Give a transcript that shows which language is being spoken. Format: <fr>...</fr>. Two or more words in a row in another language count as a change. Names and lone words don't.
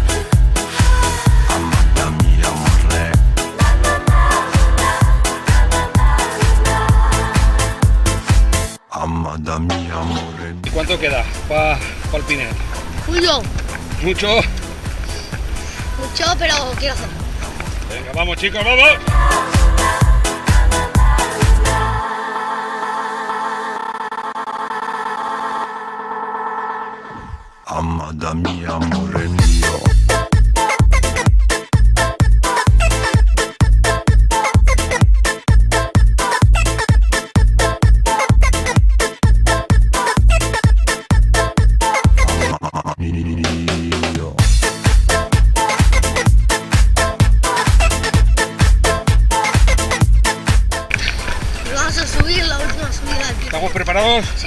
<es>Amada mia, amore. Amada mia,</es> <it>amore mio.</it> <es>¿Cuánto queda para el Pinet? Julio, ¿Mucho? mucho, pero quiero hacer. Venga, vamos chicos, vamos. Amada mia,</es> <it>amore mio.</it> <es>Mio. Vamos a subir la última subida del Pinet. ¿Estamos preparados? ¿Sí?</es>